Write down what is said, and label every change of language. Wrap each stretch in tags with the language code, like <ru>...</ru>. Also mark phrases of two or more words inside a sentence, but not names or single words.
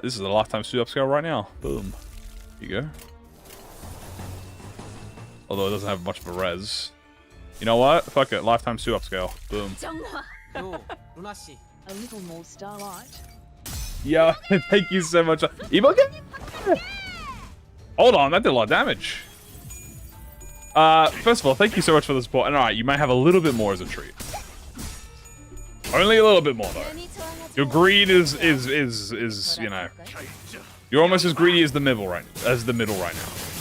<en>This is a lifetime stew upscale right now. Boom. Here you go. Although it doesn't have much of a res. You know what? Fuck it. Lifetime stew upscale. Boom. A little more starlight. Yeah, thank you so much. E.G.O. Hold on, that did a lot of damage. First of all, thank you so much for the support. And alright, you might have a little bit more as a treat. Only a little bit more though. Your greed is you know, you're almost as greedy as the middle right now.</en>